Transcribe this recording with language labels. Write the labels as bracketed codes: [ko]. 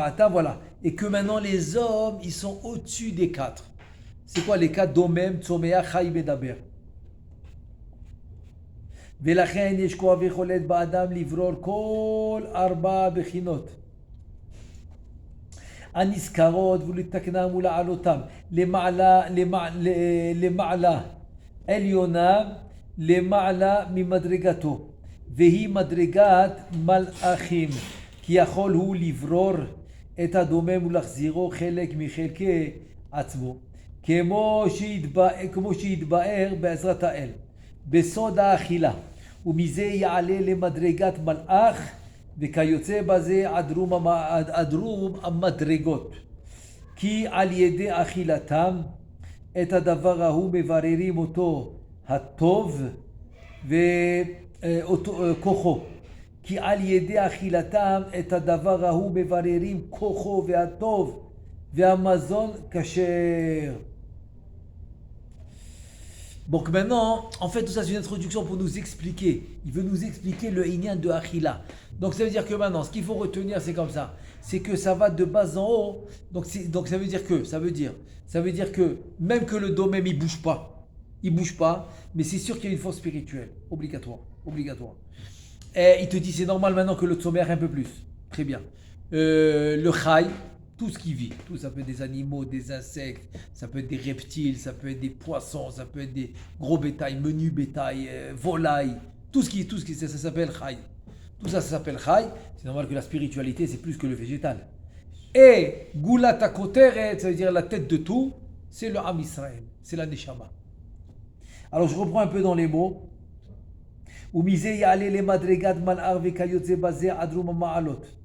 [fr] Voilà. Et que maintenant les hommes, ils sont au-dessus des 4. C'est quoi les 4 domem, Tzomeach, Chai, Medaber? [he] ולכן יש כוח ויכולת באדם לברור כל 4 בחינות הנזכרות ולתקנם ולהעלותם למעלה עליונה למעלה ממדרגתו והיא מדרגת מלאכים כי יכול הוא לברור את הדומם ולהחזירו חלק מחלקי עצמו כמו שהתבאר בעזרת האל בסוד האכילה ומזה יעלה למדרגת מלאך וכיוצא בזה עדרום המדרגות כי על ידי אכילתם את הדבר ההוא מבררים אותו הטוב וכוחו כי על ידי אכילתם את הדבר ההוא מבררים כוחו והטוב והמזון כשר. [fr] Donc maintenant, en fait, tout ça c'est une introduction pour nous expliquer. Il veut nous expliquer le inyan de Achila. Donc ça veut dire que maintenant, ce qu'il faut retenir, c'est comme ça. C'est que ça va de bas en haut. Donc ça veut dire que même que le dos même il bouge pas, mais c'est sûr qu'il y a une force spirituelle, obligatoire. Et il te dit c'est normal maintenant que le tzomeach un peu plus. Très bien. Le chai. Tout ce qui vit, tout ça peut être des animaux, des insectes, ça peut être des reptiles, ça peut être des poissons, ça peut être des gros bétails, menu bétail, volailles, tout ce qui ça s'appelle chai. Tout ça s'appelle chai. C'est normal que la spiritualité c'est plus que le végétal. Et gulat hakoteret, ça veut dire la tête de tout, c'est le Am Israël, c'est la neshama. Alors je reprends un peu dans les mots. [he] ומזה יעלה למדרגת מלאך וכיוצא בזה עדרום המעלות.